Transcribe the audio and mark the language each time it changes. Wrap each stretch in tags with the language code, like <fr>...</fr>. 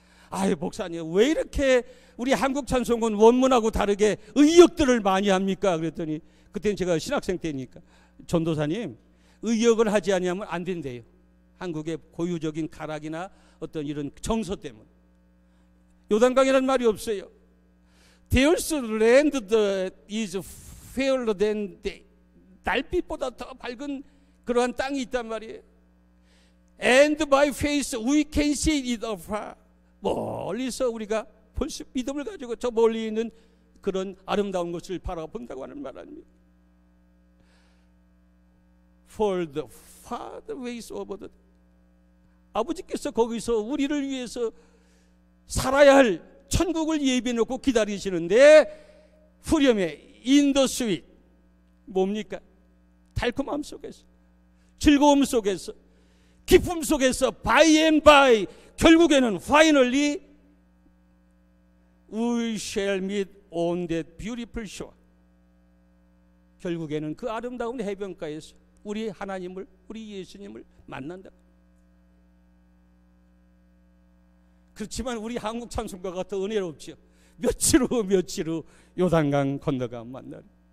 <ko>아유, 목사님 왜 이렇게 우리 한국 찬송은 원문하고 다르게 의역들을 많이 합니까? 그랬더니, 그때는 제가 신학생 때니까, 전도사님 의역을 하지 아니하면 안 된대요. 한국의 고유적인 가락이나 어떤 이런 정서 때문에. 요단강이라는 말이 없어요.</ko> <en>There's land that is fairer than day.</en> <ko>달빛보다 더 밝은 그러한 땅이 있단 말이에요.</ko> <en>And by faith we can see it afar.</en> <ko>멀리서 우리가 볼 수, 믿음을 가지고 저 멀리 있는 그런 아름다운 것을 바라본다고 하는 말 아닙니까?</ko> <en>For the farther ways over the,</en> <ko>아버지께서 거기서 우리를 위해서 살아야 할 천국을 예비해 놓고 기다리시는데, 후렴에</ko> <en>in the sweet,</en> <ko>뭡니까? 달콤함 속에서, 즐거움 속에서, 기쁨 속에서,</ko> <en>by and by,</en> <ko>결국에는</ko> <en>finally we shall meet on that beautiful shore.</en> <ko>결국에는 그 아름다운 해변가에서 우리 하나님을, 우리 예수님을 만난다. 그렇지만 우리 한국 찬송가가 더 은혜롭죠. 며칠 후 요단강 건너가 만나리.</ko>